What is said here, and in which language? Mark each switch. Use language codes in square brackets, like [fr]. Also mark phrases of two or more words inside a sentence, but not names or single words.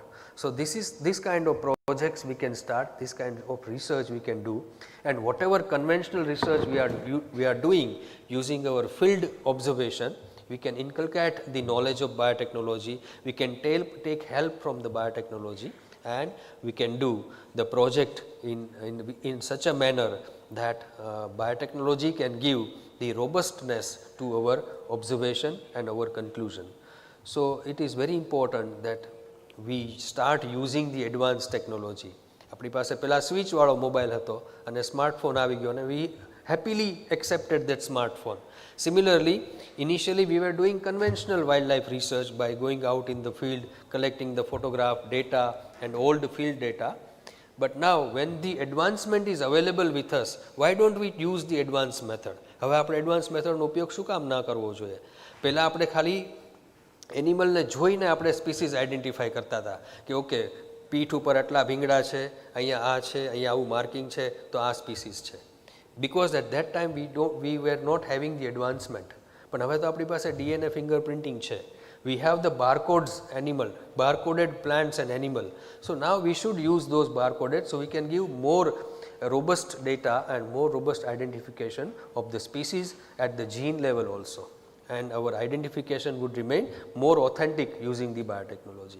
[en] So, this kind of projects we can start, this kind of research we can do, and whatever conventional research we are doing using our field observation, we can inculcate the knowledge of biotechnology, we can take help from the biotechnology, and we can do the project in such a manner that biotechnology can give the robustness to our observation and our conclusion. So, it is very important that we start using the advanced technology. [gu] આપણી પાસે પેલા સ્વિચ વાળો મોબાઈલ હતો અને સ્માર્ટફોન આવી ગયો અને [en] we happily accepted that smartphone. Similarly, initially we were doing conventional wildlife research by going out in the field, collecting the photograph data and old field data. But now when the advancement is available with us, why don't we use the advanced method? [gu] હવે આપણે [en] advanced method [gu] નો ઉપયોગ શું કામ ના કરવો જોઈએ? પહેલા આપણે ખાલી એનિમલ ને જોઈને આપણે [en] species identify [gu] કરતા હતા કે ઓકે પીઠ ઉપર આટલા ભીંગડા છે, અહીંયા આ છે, અહીંયા આવું માર્કિંગ છે તો આ સ્પીસીસ છે. [en] Because at that time we were not having the advancement. [gu] પણ હવે તો આપણી પાસે [en] DNA fingerprinting [gu] છે. [en] We have the barcodes animal, barcoded plants and animal. So now we should use those barcoded so we can give more robust data and more robust identification of the species at the gene level also. And our identification would remain more authentic using the biotechnology.